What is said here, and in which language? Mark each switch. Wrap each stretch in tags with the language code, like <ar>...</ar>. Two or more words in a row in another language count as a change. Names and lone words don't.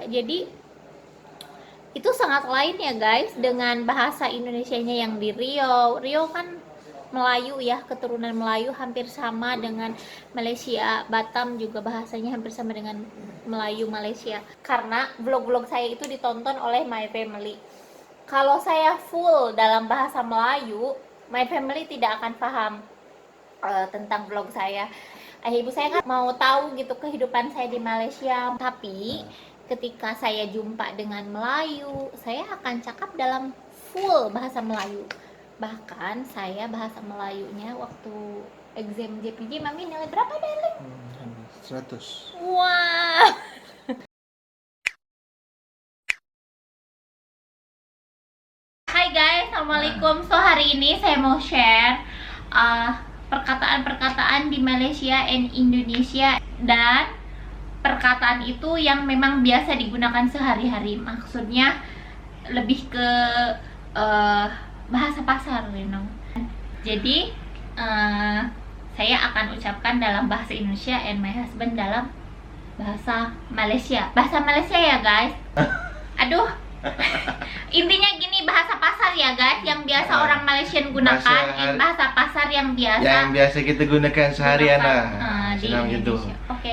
<id>Jadi itu sangat lain ya guys dengan bahasa Indonesianya yang di Riau. Riau kan Melayu ya, keturunan Melayu, hampir sama dengan Malaysia. Batam juga bahasanya hampir sama dengan Melayu Malaysia. Karena vlog-vlog saya itu ditonton oleh</id> <en>My Family.</en> <id>Kalau saya full dalam bahasa Melayu,</id> <en>My Family</en> <id>tidak akan paham tentang vlog saya. Ibu saya kan mau tahu gitu kehidupan saya di Malaysia, tapi ketika saya jumpa dengan Melayu, saya akan cakap dalam full bahasa Melayu. Bahkan saya bahasa Melayunya waktu exam JPJ, Mami nilai berapa, darling? 100. Wah. Hai guys, assalamualaikum. So hari ini saya mau share perkataan-perkataan di Malaysia and Indonesia, dan perkataan itu yang memang biasa digunakan sehari-hari. Maksudnya lebih ke bahasa pasar,</id> <en>you know.</en> <id>Jadi saya akan ucapkan dalam bahasa Indonesia</id> <en>and my husband</en> <id>dalam bahasa Malaysia. Bahasa Malaysia ya guys. Aduh. Intinya gini, bahasa pasar ya guys, yang biasa orang Malaysian gunakan, bahasa pasar yang biasa kita gunakan seharian lah. di Senang gitu. Okay.</id>